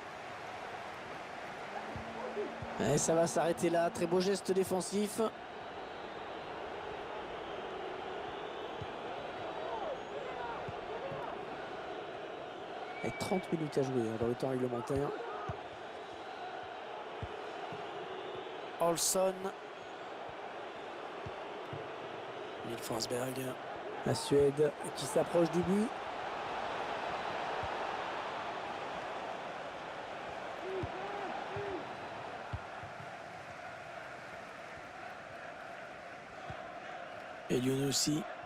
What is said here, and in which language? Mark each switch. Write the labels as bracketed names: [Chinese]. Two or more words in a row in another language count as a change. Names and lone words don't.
[French] Et ça va s'arrêter là. Très beau geste défensif. Avec 30 minutes à jouer dans le temps réglementaire. Olsson. Emil Forsberg. La Suède qui s'approche du but. Et Lyon aussi.